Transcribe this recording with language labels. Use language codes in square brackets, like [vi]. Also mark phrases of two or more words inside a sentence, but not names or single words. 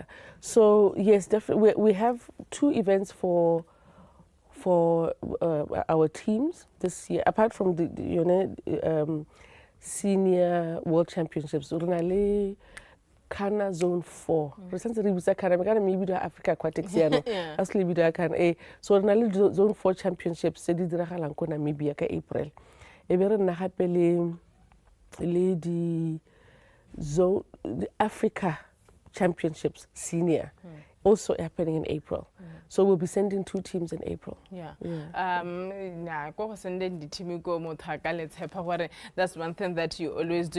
[en] So yes, definitely we have 2 events for our teams this year, apart from the senior world championships. Kana zone 4. Maybe the Africa Aquatics so zone 4 championships [tn] se di diragalang ko [en] Namibia ka April. The Africa championships senior also happening in April. So we'll be sending 2 teams in April. That's one thing that you always do.